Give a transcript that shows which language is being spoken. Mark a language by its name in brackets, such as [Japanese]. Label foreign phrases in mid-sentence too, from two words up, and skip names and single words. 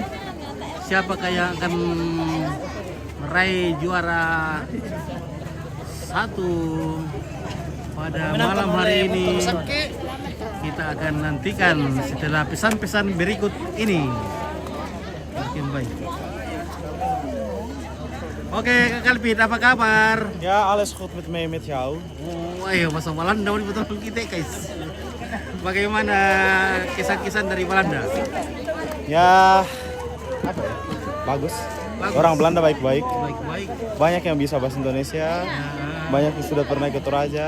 [Indonesian] Siapakah yang akan meraih juara pada malam hari ini kita akan nantikan setelah pesan-pesan berikut ini. Makin baik. Oke, Kak Calvin, apa kabar? [Dutch] Ja, alles goed met jou. [Indonesian] Oh, ayo masa Belanda ini betul kita guys. Bagaimana kisah-kisah dari Belanda? Ya, bagus. Bagus. Orang Belanda baik-baik. Baik-baik. Banyak yang bisa bahasa Indonesia. Banyak yang sudah pernah ke Toraja.